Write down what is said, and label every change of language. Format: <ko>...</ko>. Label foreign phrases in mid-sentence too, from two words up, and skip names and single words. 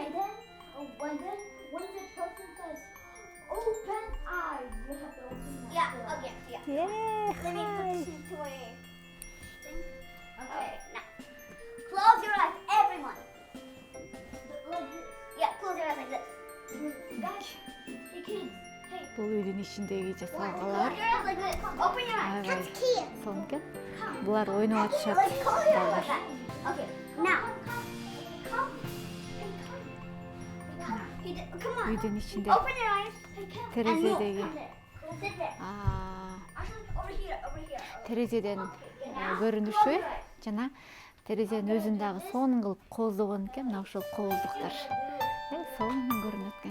<en>And then when the person says open eyes, you have to open them. Yeah. Okay. Yeah. Let me put this into a thing. Okay. Now, close your eyes, everyone. Like this. Yeah, close your eyes like this. Guys, hey kids. Hey.</en> <ky>Бул үйдүн ичиндеги</ky> <en>Close</en> <ky>жасалгалар</ky> <en>your eyes like this. Open your eyes.</en> <ky>аябай сонун экен.</ky> <en>Come.</en> <ky>Булар ойноп атышат.</ky> <en>Let's close your eyes</en> <ky>балдар.</ky> <en>like that. Okay. Now. Come. Hey, come. Come on.</en> <ky>Үйдүн ичинде</ky> <en>Open your eyes. Hey, come.</en> <ky>терезедеги</ky> <en>And look. Sit there. Actually, over here. Over here.</en> <ky>терезеден көрүнүшү жана терезенин өзүн дагы сонун кылып кооздогон экен. Мына ошол кооздуктар сонун көрүнөт экен.</ky>